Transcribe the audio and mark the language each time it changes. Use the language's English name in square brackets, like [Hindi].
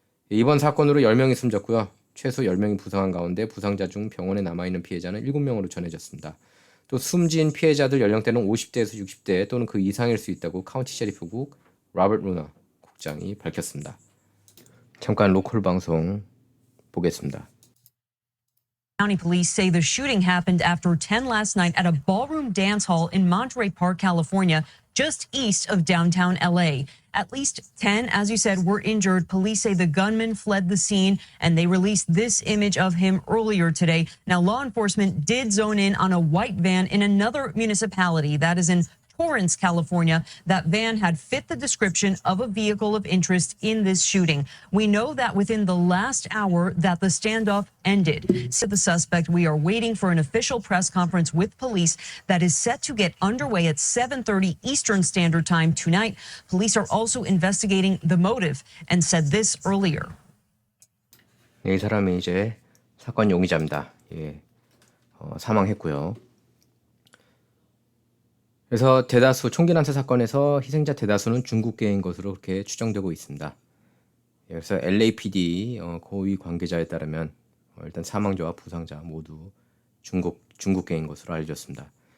[Korean] 이번 사건으로 10명이 숨졌고요. 최소 10명이 부상한 가운데 부상자 중 병원에 남아있는 피해자는 7명으로 전해졌습니다. 또 숨진 피해자들 연령대는 50대에서 60대 또는 그 이상일 수 있다고 카운티 셰리프국 로버트 루나 국장이 밝혔습니다. 잠깐 로컬 방송 보겠습니다. [English] County police say the shooting happened after 10 last night at a ballroom dance hall in Monterey Park, California, just east of downtown LA. At least 10, as you said, were injured. Police say the gunman fled the scene, and they released this image of him earlier today. Now, law enforcement did zone in on a white van in another municipality that is in Torrance, California. That van had fit the description of a vehicle of interest in this shooting. We know that within the last hour that the standoff ended. Said the suspect, we are waiting for an official press conference with police that is set to get underway at 7:30 Eastern Standard Time tonight. Police are also investigating the motive and said this earlier. [Korean] 이 사람이 이제 사건 용의자입니다. 사망했고요. 그래서 대다수 총기 난사 사건에서 희생자 대다수는 중국계인 것으로 그렇게 추정되고 있습니다. 그래서 LAPD 고위 관계자에 따르면 일단 사망자와 부상자 모두 중국계인 것으로 알려졌습니다.